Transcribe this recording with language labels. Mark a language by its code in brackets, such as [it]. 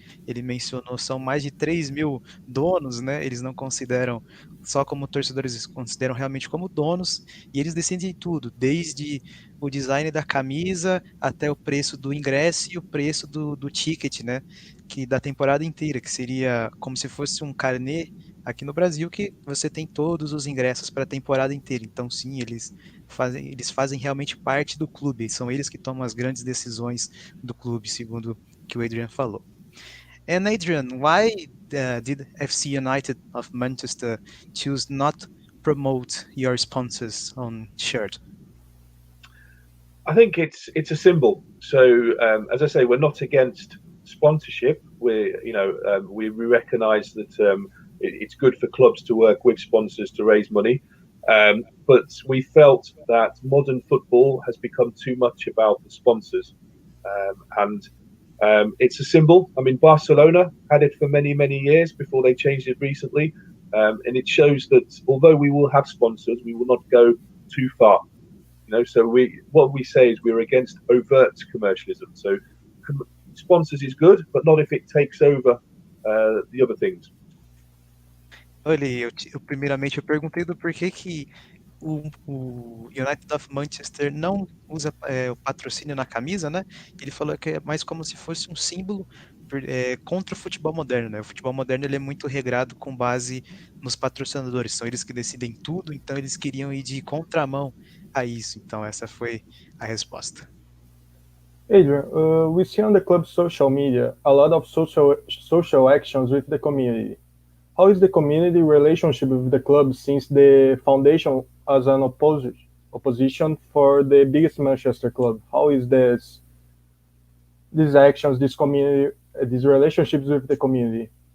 [pt] ele mencionou, são mais de 3.000 donos, né, eles não consideram só como torcedores, eles consideram realmente como donos, e eles decidem tudo, desde o design da camisa até o preço do ingresso e o preço do ticket, né, que da temporada inteira, que seria como se fosse um carnê aqui no Brasil, que você tem todos os ingressos para a temporada inteira. Então, sim, eles fazem realmente parte do clube, são eles que tomam as grandes decisões do clube, segundo o que o Adrian falou. [en] And Adrian, why did FC United of Manchester choose not promote your sponsors on shirt? I think it's a symbol. So as I say, we're not against sponsorship. We recognise that it's good for clubs to work with sponsors to raise money. But we felt that modern football has become too much about the sponsors, and it's a symbol. I mean, Barcelona had it for many years before they changed it recently, and it shows that although we will have sponsors, we will not go too far. So what we say is we're against overt commercialism. So sponsors is good, but not if it takes over the other things. [pt] Olha, primeiramente eu perguntei do porquê que o United of Manchester não usa o patrocínio na camisa, né? Ele falou que é mais como se fosse um símbolo contra o futebol moderno, né? O futebol moderno ele é muito regrado com base nos patrocinadores, são eles que decidem tudo, então eles queriam ir de contramão a isso. Então essa foi a resposta. [en] Adrian, we see on the club's social media a lot of social actions with the community. How is the community relationship with the club since the foundation as an opposition for the biggest Manchester club? How is these actions, this community, these relationships with the community?